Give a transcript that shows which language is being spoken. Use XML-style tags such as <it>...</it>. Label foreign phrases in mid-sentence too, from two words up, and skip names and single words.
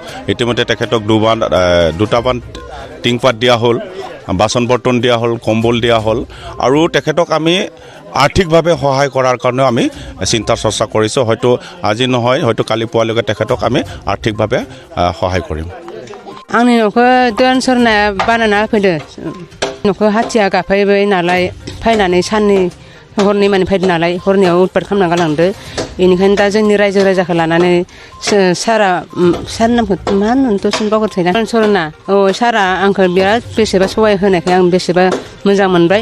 <as>ইতিমধ্যে তেখেতক দুটামান টিংপাত দিয়া হ'ল, বাচন বৰ্তন দিয়া হ'ল, কম্বল দিয়া হ'ল আৰু তেখেতক আমি আৰ্থিকভাৱে সহায় কৰাৰ কাৰণেও আমি চিন্তা চৰ্চা কৰিছোঁ। হয়তো আজি নহয়, হয়তো কালি পুৱালৈকে তেখেতক আমি আৰ্থিকভাৱে সহায় কৰিম।</as> <brx>आंनि न'खौ दयाल सरनाया बानायना होफैदो। न'खौ हाथिया गाफैबाय नालाय फैनानै साननै हरनै माने फैदो नालाय हरनैयाव उतपात खालामना गालांदो। बेनिखायनो दा जोंनि रायजो राजाखौ लानानै सारा नामखौ मा होनो दसेनो बावगारथायना दयाल सरना सारा आंखौ बिराद बेसेबा सहाय होनायखाय आं बेसेबा मोजां मोनबाय।</brx>